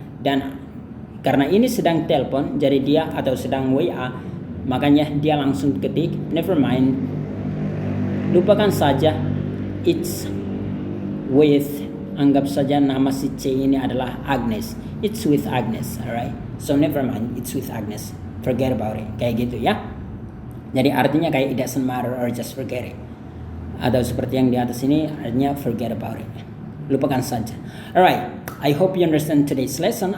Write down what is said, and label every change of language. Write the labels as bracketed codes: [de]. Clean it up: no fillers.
[id] Dan karena ini sedang telepon, jadi dia atau sedang WA, makanya dia langsung ketik never mind, lupakan saja, [en] it's with, [id] anggap saja nama si C ini adalah Agnes. [en] it's with Agnes, alright? So never mind, it's with Agnes. Forget about it. [id] Kayak gitu ya. Jadi artinya kayak [en] it doesn't matter or just forget it. [id] Atau seperti yang di atas ini artinya [en] forget about it. [id] Lupakan saja. [en] Alright, I hope you understand today's lesson.